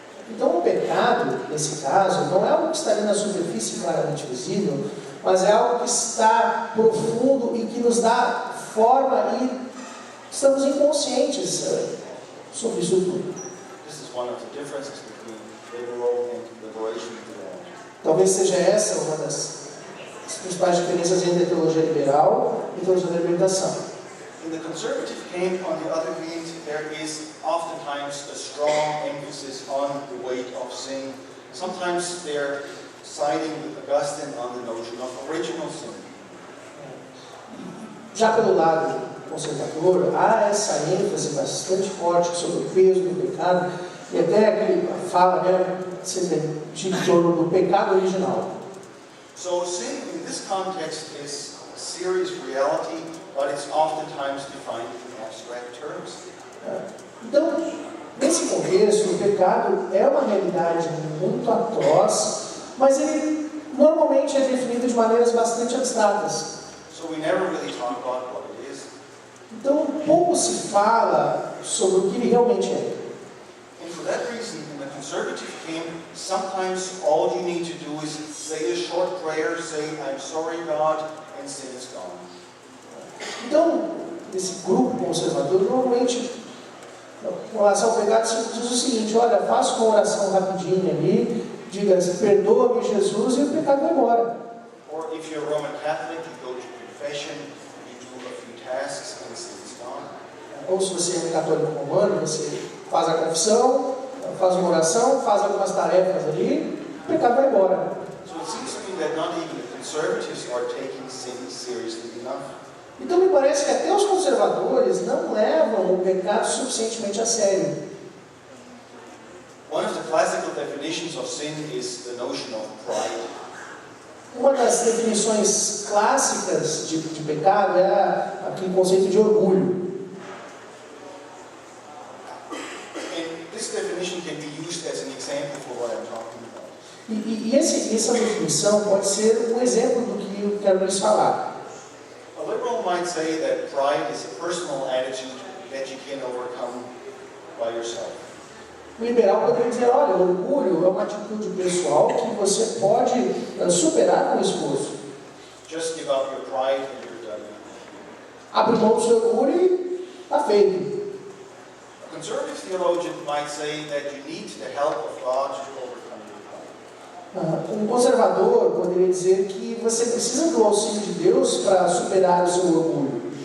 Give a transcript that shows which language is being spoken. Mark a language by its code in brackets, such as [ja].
[pt] Então o pecado, nesse caso, não é algo que está ali na superfície claramente visível, mas é algo que está profundo e que nos dá forma e estamos inconscientes sobre isso tudo. [en] This is one of the differences between liberal and liberation theology. [pt] Talvez seja essa uma das principais diferenças entre a teologia liberal e a teologia da libertação. [en] In the conservative camp, on the other hand, there is oftentimes a strong emphasis on the weight of sin. Sometimes they're siding with Augustine on the notion of original sin. [pt] Já pelo lado conservador, há essa ênfase bastante forte sobre o peso do pecado e até aquele fala, né, de torno do pecado original. [en] So sin in this context is a serious reality, but it's oftentimes defined in abstract terms. [pt] Então, nesse contexto, o pecado é uma realidade muito atroz, mas ele normalmente é definido de maneiras bastante abstratas. [en] So we never really talk about what it is. [pt] Então, pouco se fala sobre o que ele realmente é. [en] And for that reason, in the conservative camp, sometimes all you need to do is say a short prayer, say, I'm sorry, God, and sin is gone. [pt] Então, esse grupo conservador, normalmente, com relação ao pecado, se diz o seguinte: olha, faça uma oração rapidinha ali, diga, perdoa-me, Jesus, e o pecado vai embora. [en] Or if you're a Roman Catholic, you go to confession, you do a few tasks, and sin is gone. [pt] Ou se você é um católico romano, você faz a confissão, faz uma oração, faz algumas tarefas ali, o pecado vai embora. [en] So it seems to me that not even the conservatives are taking sin seriously enough. [pt] Então me parece que até os conservadores não levam o pecado suficientemente a sério. [en] One of the classical definitions of sin is the notion of pride. [pt] Uma das definições clássicas de pecado é aquele conceito de orgulho. [en] And this definition can be used as an example for what I'm talking about. [pt] E essa definição pode ser um exemplo do que eu quero lhes falar. [en] A liberal might say that pride is a personal attitude that you can overcome by yourself. [pt] O liberal poderia dizer, olha, o orgulho é uma atitude pessoal que você pode superar com esforço. [en] Just give up your pride and you're done. [pt] Abre mão do seu orgulho e está feito. [en] A conservative theologian might say that you need the help of God to overcome your pride. [pt] Um conservador poderia dizer que você precisa do auxílio de Deus para superar o seu orgulho.